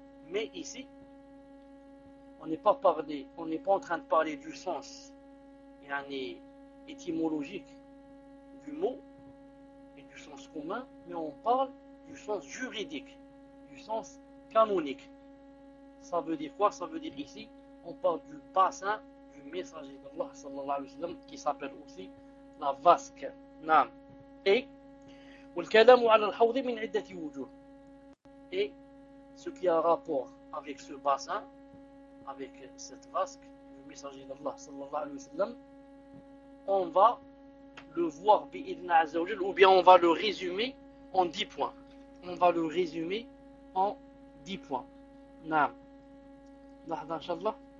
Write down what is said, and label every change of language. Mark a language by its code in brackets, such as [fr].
[fr] Mais ici, on n'est pas en train de parler du sens étymologique du mot et du sens commun, mais on parle du sens juridique, du sens canonique. Ça veut dire quoi? Ça veut dire ici, on parle du bassin du messager d'Allah sallallahu alayhi wa sallam, qui s'appelle aussi la vasque. Naam. [ar] Et والكلام على الحوض من عدة وجوه. [fr] Et ce qui a rapport avec ce bassin, avec cette vasque, le messager d'Allah sallallahu alayhi wa sallam, on va le voir bi'idhna azzawajal, ou bien on va le résumer en 10 points. On va le résumer en 10 points. Naam. Nahda, inshallah.